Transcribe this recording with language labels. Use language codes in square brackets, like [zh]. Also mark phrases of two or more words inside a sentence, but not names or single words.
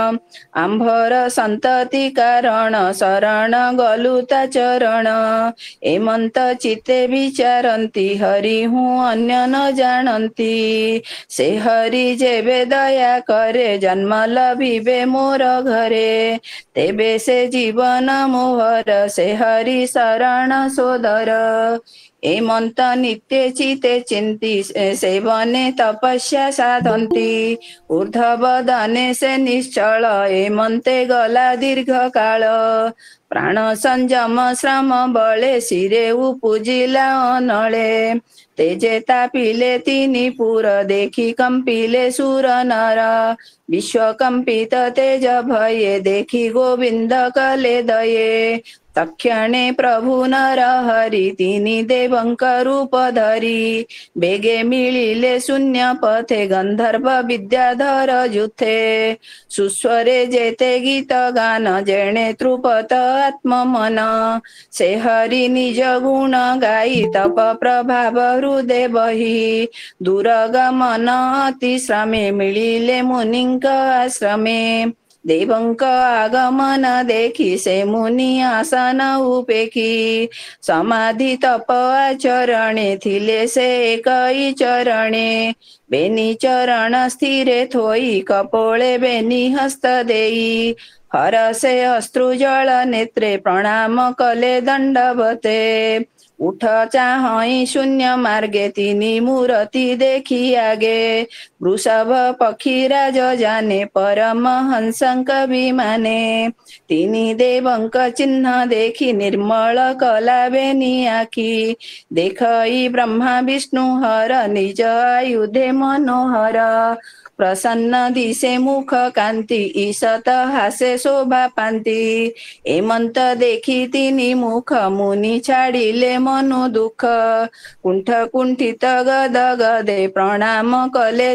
[or] ଆମ୍ଭର ସନ୍ତତି କାରଣ ଶରଣ ଗଲୁତା ଚରଣ ଏମନ୍ତ ଚିତେ ବିଚାରନ୍ତୀ ହରି ହୁଁ ଅନ୍ୟ ନ ଜାଣନ୍ତୀ ସେ ହରି ଯେବେ ଦୟା କରେ ଜନ୍ମ ଲଭିବେ ମୋର ଘରେ ତେବେ ସେ ଜୀବନ ମୋହର ସେ ହରି ଶରଣ ସୋଦର ଏମନ୍ତ ନିତ୍ୟ ଚିତେ ଚିନ୍ତୀ ସେବନେ ତପସ୍ୟା ସାଧନ୍ତୀ ଊର୍ଦ୍ଧ୍ୱ ଦନେ ସେ ନିଶ୍ଚଳ ଏମନ୍ତେ ଗଲା ଦୀର୍ଘ କାଳ ପ୍ରାଣ ସଂଯମ ଶ୍ରମ ବଳେ ସିରେ ଉପୁଜିଲା ଅନଳେ ତେଜେ ତାପିଲେ ତିନି ପୁର ଦେଖି କମ୍ପିଲେ ସୁର ନର ବିଶ୍ୱ କମ୍ପିତ ତେଜ ଭୟେ ଦେଖି ଗୋବିନ୍ଦ କଲେ ଦୟେ ତକ୍ଷଣେ ପ୍ରଭୁ ନର ହରି ତିନି ଦେବଙ୍କ ରୂପ ଧରି ବେଗେ ମିଳିଲେ ଶୂନ୍ୟ ପଥେ ଗନ୍ଧର୍ବ ବିଦ୍ୟାଧର ଯୂଥେ ସୁସ୍ୱରେ ଯେତେ ଗୀତ ଗାନ ଯେଣେ ତୃପତ ଆତ୍ମ ମନ ସେ ହରି ନିଜ ଗୁଣ ଗାଇ ତପ ପ୍ରଭାବ ହୃଦୟ ବହି ଦୁର୍ଗମନ ଅତି ଶ୍ରମେ ମିଳିଲେ ମୁନିଙ୍କ ଆଶ୍ରମେ ଦେବଙ୍କ ଆଗମନ ଦେଖି ସେ ମୁନି ଆସନ ଉପେଖି ସମାଧି ତପ ଆଚରଣେ ଥିଲେ ସେ ଏକଇ ଚରଣେ ବେନି ଚରଣ ସ୍ଥିରେ ଥୋଇ କପୋଳେ ବେନି ହସ୍ତ ଦେଇ ହର ସେ ଅଶ୍ରୁଜଳ ନେତ୍ରେ ପ୍ରଣାମ କଲେ ଦଣ୍ଡବତେ ଉଠ ଚାହଇ ଶୂନ୍ୟ ମାର୍ଗେ ତିନି ମୂର୍ତ୍ତି ଦେଖି ଆଗେ ବୃଷଭ ପକ୍ଷୀରାଜ ଯାନେ ପରମ ହଂସଙ୍କ ବିମାନେ ତିନି ଦେବଙ୍କ ଚିହ୍ନ ଦେଖି ନିର୍ମଳ କଲା ବେନି ଆଖି ଦେଖଇ ବ୍ରହ୍ମା ବିଷ୍ଣୁ ହର ନିଜ ଆୟୁଧେ ମନୋହର ପ୍ରସନ୍ନ ଦିଶେ ମୁଖ କାନ୍ତି ଈଷତ ହାସେ ଶୋଭା ପାନ୍ତି ଏମନ୍ତ ଦେଖି ତିନି ମୁଖ ମୁନି ଛାଡିଲେ ମନୁ ଦୁଃଖ କୁଣ୍ଠ କୁଣ୍ଠିତ ଗଦ ଗଦେ ପ୍ରଣାମ କଲେ